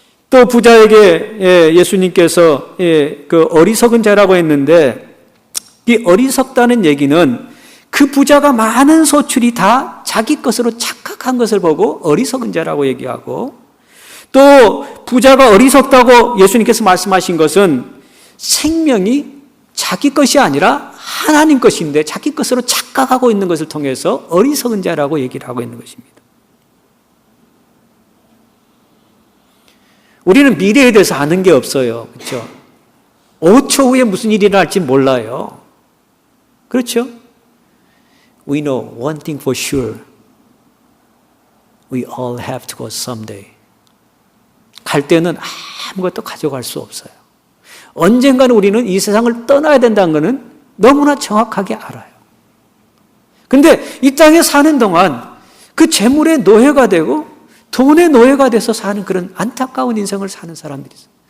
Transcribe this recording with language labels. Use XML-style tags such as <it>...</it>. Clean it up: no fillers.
<ko>또 부자에게 예수님께서 그 어리석은 자라고 했는데, 이 어리석다는 얘기는 그 부자가 많은 소출이 다 자기 것으로 착각한 것을 보고 어리석은 자라고 얘기하고, 또 부자가 어리석다고 예수님께서 말씀하신 것은 생명이 자기 것이 아니라 하나님 것인데 자기 것으로 착각하고 있는 것을 통해서 어리석은 자라고 얘기를 하고 있는 것입니다. 우리는 미래에 대해서 아는 게 없어요. 그렇죠? 5초 후에 무슨 일이 일어날지 몰라요. 그렇죠?</ko> <en>We know one thing for sure. We all have to go someday.</en> <ko>갈 때는 아무것도 가져갈 수 없어요. 언젠가는 우리는 이 세상을 떠나야 된다는 것은 너무나 정확하게 알아요. 그런데 이 땅에 사는 동안 그 재물의 노예가 되고 돈의 노예가 돼서 사는 그런 안타까운 인생을 사는 사람들이 있어요.</ko>